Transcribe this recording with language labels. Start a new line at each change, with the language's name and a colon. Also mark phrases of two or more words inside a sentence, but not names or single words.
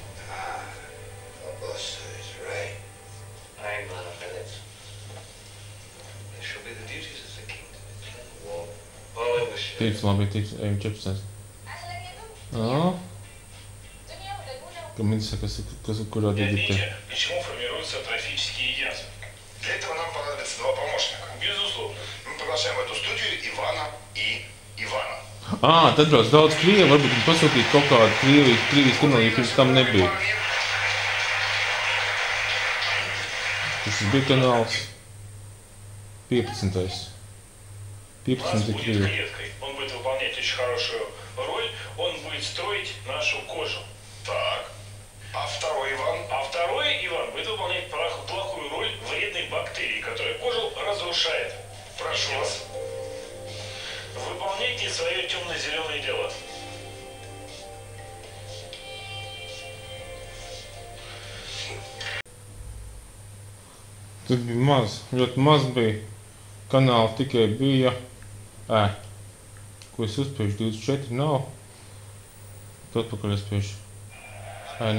Latvian: Tīps labi, tīps, ejam 14.
Russian: Kam интересно, куда идти? Почему формируются трофические язы? Для этого нам понадобится 2 помощника. Безусловно. Мы приглашаем в эту студию Ивана и Ивана.
Latvian: Tad brauc daudz Krievi, varbūt viņi pasūtīt kaut kādu Krievijas kanālu, ja pirms tam nebija. Tas bija kanāls 15. 15 Krievi.
Russian: Он будет выполнять очень хорошую роль, он будет строить нашу кожу. Так. А второй Иван? А второй Иван будет выполнять плохую роль вредной бактерии, которая кожу разрушает. Прошу вас. Выполняйте свое темно-зеленое дело.
Latvian: Tur bija maz, ļoti maz bija. Kanāli tikai bija. Ko es uzspiežu? 24 nav. Tu atpakaļ uzspiežu. Nē.